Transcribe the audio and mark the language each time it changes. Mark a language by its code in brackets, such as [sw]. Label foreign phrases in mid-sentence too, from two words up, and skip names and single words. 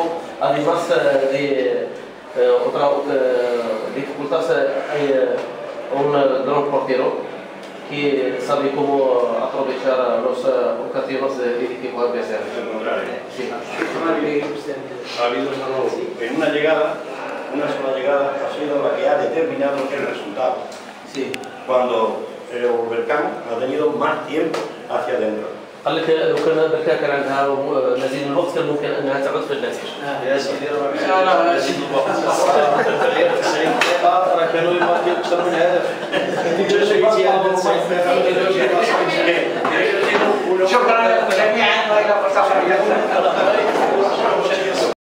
[es] Además de otra dificultad, hay un gran portero que sabe cómo aprovechar las ocasiones del equipo adversario. Sí. Ha habido en una llegada una sola llegada ha sido la que ha determinado el resultado. Sí. Cuando el volcán ha tenido más tiempo hacia adentro. [ar] قال لك لو كان بركا كان عندها مزيد من الوقت كان ممكن انها تعود في النتيجه. يا سيدي راه زيد الوقت. تغيير 90 دقيقة راه كانوا يماركيو أكثر من هدف. النتيجة اجتهاد 90 دقيقة. شكرا جميعا والى اللقاء.